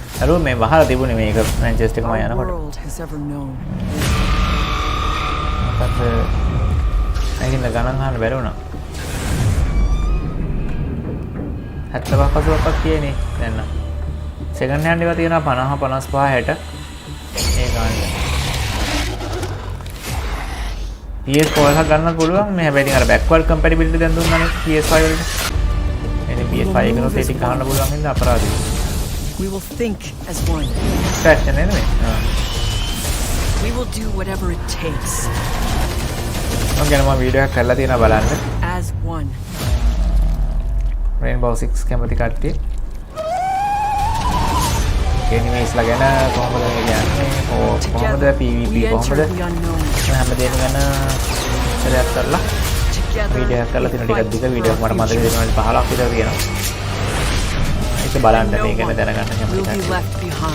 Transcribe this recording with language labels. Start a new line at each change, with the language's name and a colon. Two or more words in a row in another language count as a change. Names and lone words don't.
Sinhala: අර මේ වහලා තිබුණේ මේක මැන්චෙස්ටර් එකම
English: the
Sinhala: යනකොට.
English: world has ever known.
Sinhala: මොකද අයින් ගණන් අහන්න බැරි වුණා. 75 80ක් කියනේ දැන් නම්.
English: second hand
Sinhala: ඒවා තියෙනවා 50 55 60 ඒ ගන්න. PS4 එකක් ගන්නත් පුළුවන් මේ හැබැයි ඉතින් අර
English: backward compatibility
Sinhala: දැන් දුන්නානේ PS5 වලට. එනේ PS5 එකනොත් ඒක ගන්න පුළුවන් හින්දා අපරාධයි.
English: We will think as one.
Sinhala: ෆැෂන් නෙමෙයි.
English: We will do whatever it takes
Sinhala: මම ගැන මම වීඩියෝ එකක් කරලා තියෙනවා බලන්න.
English: as one.
Sinhala: Rainbow Six කැමති කට්ටිය. එනිමේස්ලා ගැන කොහොමද කියන්නේ? කොහොමද PvP කොහොමද? හැමදේම ගැන ඉස්සරහට කරලා වීඩියෝ එකක් කරලා තියෙන ටිකක් දිග වීඩියෝ එකක් මට මතක දෙනවා 15ක් විතර තියෙනවා. ඒක බලන්න මේ ගැන දැනගන්න කැමති කට්ටිය.